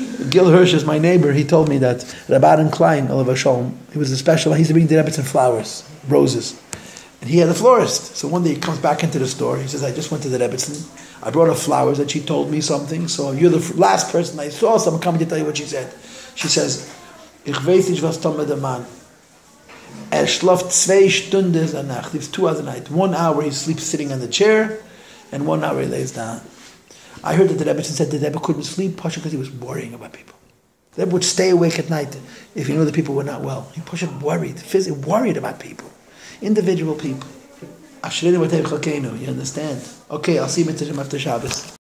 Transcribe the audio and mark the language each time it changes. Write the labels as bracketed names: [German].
[English] Gil Hirsch is my neighbor. He told me that Rabban Klein, Olav Hashem, he was a special, he used to bring the Rebbetzin flowers, roses. And he had a florist. So one day he comes back into the store. He says, I just went to the Rebbetzin. I brought her flowers and she told me something. So you're the last person I saw. So I'm coming to tell you what she said. She says, [Yiddish] Ich weiß nicht, was tun mit dem Mann. Schläft 2 Stunden a Nacht. [English] It's 2 hours a night. 1 hour he sleeps sitting on the chair, and 1 hour he lays down. I heard that the Rebbetzin said the Rebbe couldn't sleep, partially because he was worrying about people. The Rebbe would stay awake at night if he knew the people were not well. He was worried, physically worried about people. Individual people. You understand? Okay, I'll see you after Shabbos.